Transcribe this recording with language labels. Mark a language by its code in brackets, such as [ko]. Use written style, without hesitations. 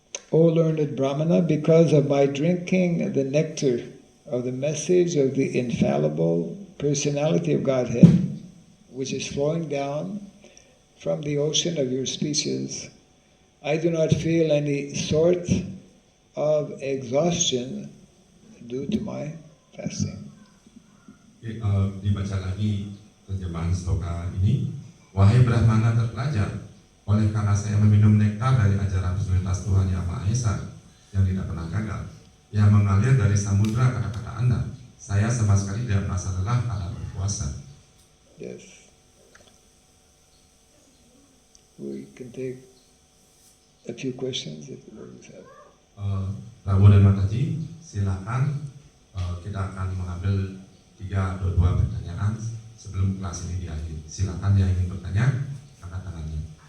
[en] O learned Brahmana, because of my drinking the nectar of the message of the infallible personality of Godhead, which is flowing down from the ocean of your speeches, I do not feel any sort of exhaustion due to my fasting. [id] Dibaca lagi terjemahan sloka ini. Wahai Brahmana terpelajar, oleh karena saya meminum nektar dari ajaran personalitas Tuhan Yang Maha Esa yang tidak pernah gagal, yang mengalir dari samudra kata-kata Anda, saya sama sekali tidak merasa lelah karena berpuasa. [en] Yes. We can take a few questions if the ladies have. [id] Prabu dan Mataji, silakan, kita akan mengambil 3 atau 2 pertanyaan sebelum kelas ini diakhiri. Silakan yang ingin bertanya, angkat tangannya.